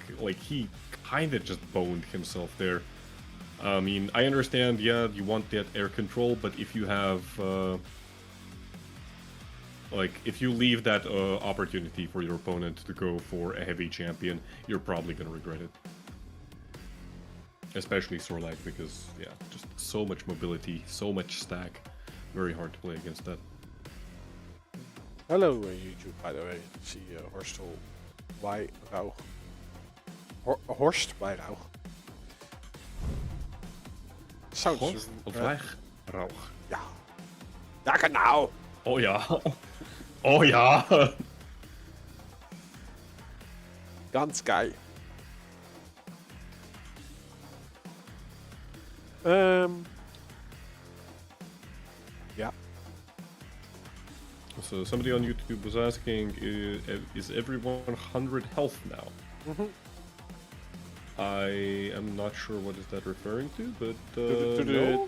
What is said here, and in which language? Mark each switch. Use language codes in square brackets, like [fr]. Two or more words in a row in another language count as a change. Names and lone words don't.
[en] Like, he kind of just boned himself there. I mean, I understand, yeah, you want that air control, but if you have, if you leave that opportunity for your opponent to go for a heavy champion, you're probably going to regret it. Especially Sornak, because, yeah, just so much mobility, so much stack. Very hard to play against that. Hello, YouTube, by the way. See Horstel by Rauw. Horst by Rauw. Sounds Horst of Rauw. [de] Ja. Ja, genau. Oh ja. Oh ja. Ganz geil. [en] Yeah. So somebody on YouTube was asking, is everyone 100 health now? I am not sure what is that referring to, but no?